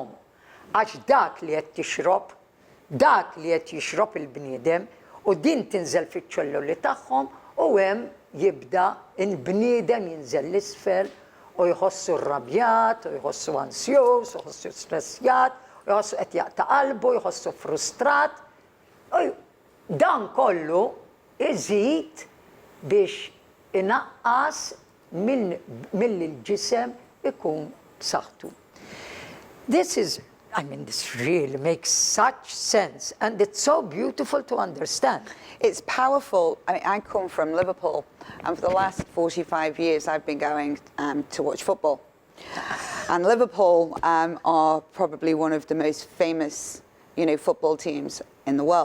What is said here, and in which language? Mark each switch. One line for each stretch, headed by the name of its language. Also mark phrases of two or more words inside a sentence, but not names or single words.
Maltese: Għax dak li qed tixrob, dak li qed jixrob il-bniedem u din tinżel fiċ-ċelluli tagħhom u hemm jibda il-bniedem jinżel l-isfel u jħossu rrabjat, u jħossu ansjuż, u jħossu stressjat, u jħossu qed jaqta' qalbu, jħossu frustrat. Dan kollu iżid biex inaqqas mill-ġisem ikun b'saħħtu.
English: This really makes such sense, and it's so beautiful to understand. It's powerful. I mean, I come from Liverpool, and for the last 45 years, I've been going to watch football. And Liverpool are probably one of the most famous, football teams in the world.